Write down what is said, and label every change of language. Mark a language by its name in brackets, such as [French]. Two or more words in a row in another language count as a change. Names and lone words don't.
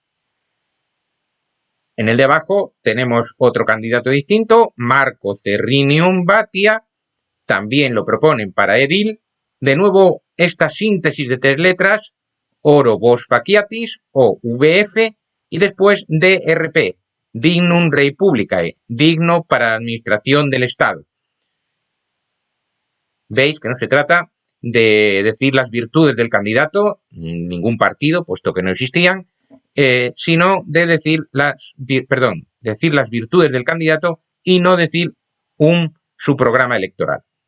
[Spanish] En el de abajo tenemos otro candidato distinto, Marco Cerrinium Batia, también lo proponen para edil. De nuevo, esta síntesis de 3 letras, [Latin] oro vos faciatis [Spanish] o VF, y después DRP, [Latin] dignum rei publicae, [Spanish] digno para la administración del Estado. Veis que no se trata de decir las virtudes del candidato, ningún partido, puesto que no existían, sino de decir decir las virtudes del candidato y no decir su programa electoral.